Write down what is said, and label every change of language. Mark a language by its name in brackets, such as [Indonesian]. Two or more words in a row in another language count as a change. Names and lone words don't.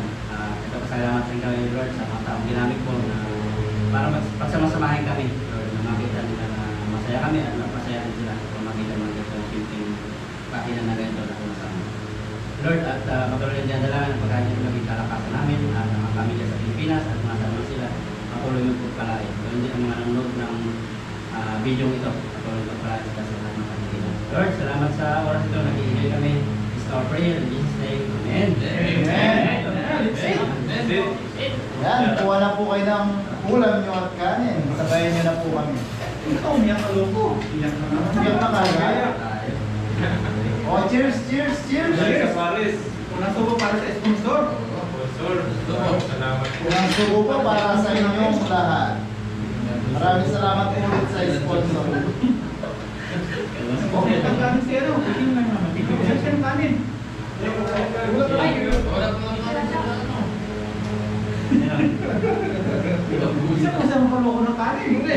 [Filipino] Ito pasalamat rin kami Lord sa mga taong ginamit mo na para pagsamasamahin kami Lord na makita nila na masaya kami at mapasayahan sila kung makita mo dito yung simpleng pakinan na ganito na sumasama. Lord, at patuloy din dalangin ang pagkain ng maging kalakasan namin at ang mga pamilya sa Pilipinas at mga sama sila patuloy mo pagpalain. Ganoon din ang mga nanonood ng video ito. Patuloy mo pagpalain sa lahat ng Pilipinas. Lord, salamat sa oras ito. Nag-i-enjoy kami. [English] This is our prayer in Jesus' name. Amen. [Filipino] Yan, kuha na po kayo ng ulam nyo at kanin. Sabayan nyo na po kami. Ito, umiyak ka loko. Iyak na naman. Iyak na kagaya. [English] Oh, cheers, cheers, cheers! [Filipino] Cheers! Paris. Unang subo para sa sponsor. Sponsor. Salamat po. Unang subo po para sa inyong lahat. Maraming salamat po ulit sa sponsor. Okay, ang kanin si ano. Tingin lang naman. Tingin lang siya ng kanin. Isa po sa mga loko ng kanin.